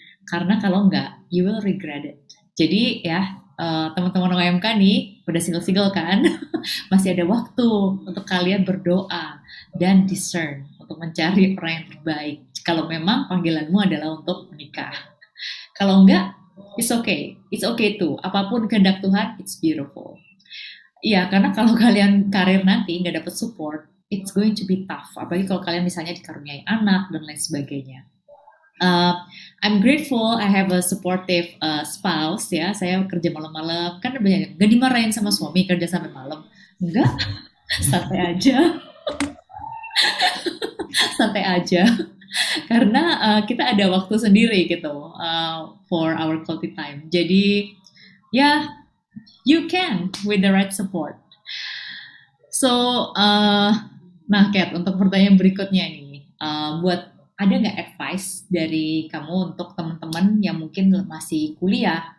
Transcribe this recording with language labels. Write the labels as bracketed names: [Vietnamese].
[Indonesian] Karena kalau enggak, [English] you will regret it. [Indonesian] Jadi ya, teman-teman OMK nih, udah single-single kan, masih ada waktu untuk kalian berdoa dan discern untuk mencari orang yang terbaik. Kalau memang panggilanmu adalah untuk menikah. Kalau enggak, [English] it's okay too. [Indonesian] Apapun kehendak Tuhan, [English] it's beautiful. [Indonesian] Iya, karena kalau kalian karir nanti nggak dapat support, [English] it's going to be tough. [Indonesian] Apalagi kalau kalian misalnya dikaruniai anak dan lain sebagainya. [English] I'm grateful I have a supportive spouse ya. [Indonesian] Saya kerja malam-malam, kan banyak nggak dimarahin sama suami kerja sampai malam. Enggak, santai aja. Santai aja. Karena kita ada waktu sendiri gitu [English] for our quality time. [Indonesian] Jadi ya, [English] you can with the right support. [Indonesian] So, nah Kat, untuk pertanyaan berikutnya nih, ada nggak advice dari kamu untuk teman-teman yang mungkin masih kuliah?